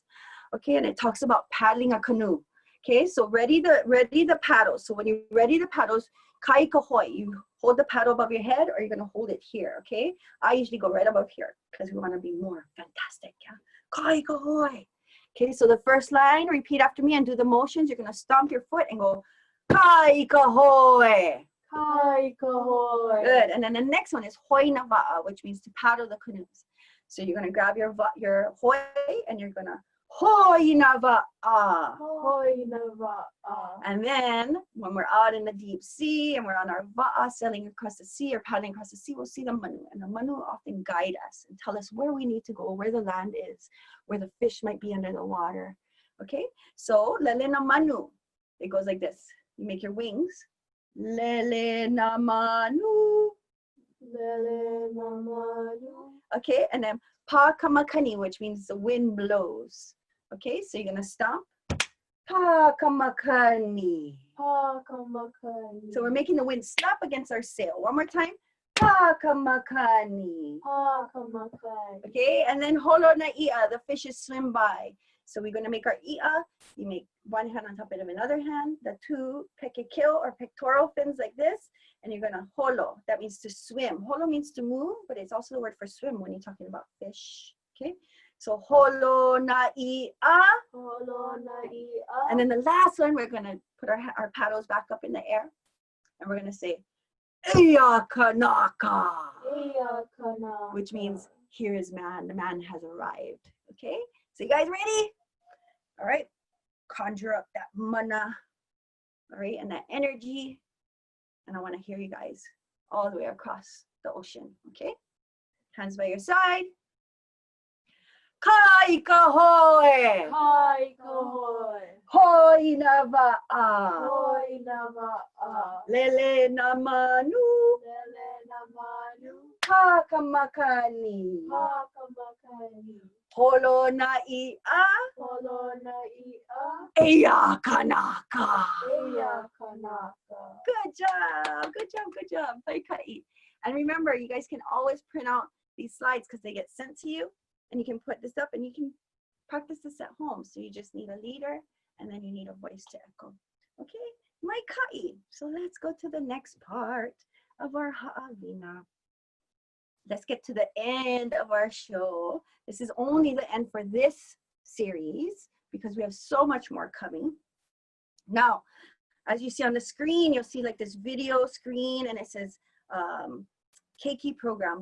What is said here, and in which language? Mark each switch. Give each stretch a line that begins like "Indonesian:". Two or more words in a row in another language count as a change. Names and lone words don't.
English: Okay, and it talks about paddling a canoe. Okay, so ready the paddles. So when you ready the paddles,
Hawaiian: kai kahoi,
English: you hold the paddle above your head or you're gonna hold it here, okay? I usually go right above here because we wanna be more fantastic, yeah?
Hawaiian: Kai kahoi.
English: Okay, so the first line, repeat after me and do the motions. You're gonna stomp your foot and go,
Hawaiian: kai kahoi. Kai kahoi.
English: Good, and then the next one is
Hawaiian: hoi na va'a,
English: which means to paddle the canoes. So you're gonna grab your hoi and you're gonna
Hawaiian: hoi na va'a. Hoi na va'a.
English: And then when we're out in the deep sea and we're on our va'a sailing across the sea or paddling across the sea, we'll see the manu. And the manu often guide us and tell us where we need to go, where the land is, where the fish might be under the water. Okay, so
Hawaiian: lele na manu.
English: It goes like this. You make your wings.
Hawaiian: Lele na manu. Lele na manu.
English: Okay, and then
Hawaiian: pa kamakani,
English: which means the wind blows. Okay, so you're gonna stomp.
Hawaiian: Pa kamakani. Pa kamakani.
English: So we're making the wind slap against our sail. One more time. Hakamakani.
Hawaiian: Hakamakani.
English: Okay, and then
Hawaiian: holo na ia,
English: the fishes swim by. So we're gonna make our ia. You make one hand on top of another hand, the two pekekeo or pectoral fins like this, and you're gonna holo. That means to swim. Holo means to move, but it's also the word for swim when you're talking about fish. Okay, so
Hawaiian: holo na ia. Holo na ia.
English: And then the last one, we're gonna put our paddles back up in the air, and we're gonna say
Hawaiian: Iya kanaka, Iya kanaka.
English: which means here is man. The man has arrived. Okay, so you guys ready? All right, conjure up that mana, all right, and that energy, and I want to hear you guys all the way across the ocean. Okay, hands by your side.
Hawaiian: Kai kahoe, Kai kahoi. hoi na va'a, Hoi na va'a. lele na manu, Lele na manu. hakamakani, Hakamakani. holo na ia, Holo na ia. iya kanaka. Iya kanaka.
English: Good job, good job, good job. Kai. And remember, you guys can always print out these slides because they get sent to you, and you can put this up and you can practice this at home. So you just need a leader and then you need a voice to echo. Okay,
Hawaiian: mai kai.
English: So let's go to the next part of our ha'awina. Let's get to the end of our show. This is only the end for this series because we have so much more coming. Now, as you see on the screen, you'll see like this video screen and it says Keiki program.